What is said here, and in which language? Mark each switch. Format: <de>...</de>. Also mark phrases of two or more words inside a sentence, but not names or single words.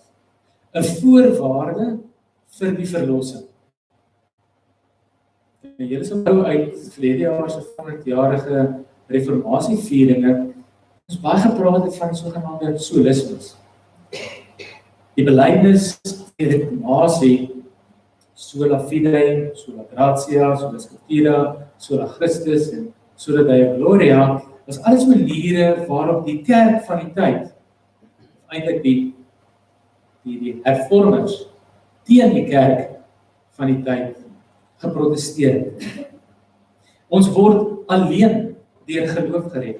<af>'n Voorwaarde vir die verlossing. Julle sal onthou uit verlede jaar se 100-jarige reformasievieringe, ons baie gepraat het van sogenaamde solismes. Die belydenis van die reformatie,</af> <la>sola fide, sola gratia, sola scriptura, sola Christus en sola Deo Gloria,</la> <af>was alles maniere waarop die kerk van die tyd, eintlik die hervormers, teen die kerk van die tyd geprotesteer het. Ons word alleen deur geloof gered.</af>